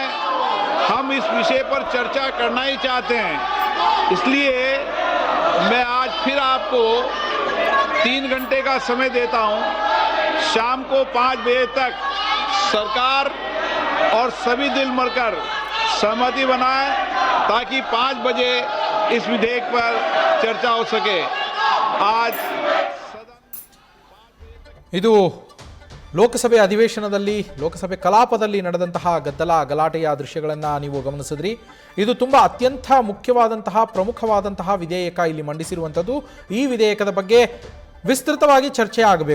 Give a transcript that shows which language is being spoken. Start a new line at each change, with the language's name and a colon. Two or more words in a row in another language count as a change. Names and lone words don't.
Hindi: हम इस विषय पर चर्चा करना ही चाहते हैं, इसलिए मैं आज फिर आपको 3 घंटे का समय देता हूं। शाम को 5 बजे तक सरकार और सभी दिल मिलकर सहमति बनाएं ताकि 5 बजे इस विधेयक पर चर्चा हो सके। आज
Kannada: ಇದು ಲೋಕಸಭೆ ಅಧಿವೇಶನದಲ್ಲಿ ಲೋಕಸಭೆ ಕಲಾಪದಲ್ಲಿ ನಡೆದಂತಹ ಗದ್ದಲ ಗಲಾಟೆಯ ದೃಶ್ಯಗಳನ್ನು ನೀವು ಗಮನಿಸಿದ್ರಿ. ಇದು ತುಂಬ ಅತ್ಯಂತ ಮುಖ್ಯವಾದಂತಹ ಪ್ರಮುಖವಾದಂತಹ ವಿಧೇಯಕ ಇಲ್ಲಿ ಮಂಡಿಸಿರುವಂಥದ್ದು. ಈ ವಿಧೇಯಕದ ಬಗ್ಗೆ ವಿಸ್ತೃತವಾಗಿ ಚರ್ಚೆ ಆಗಬೇಕು.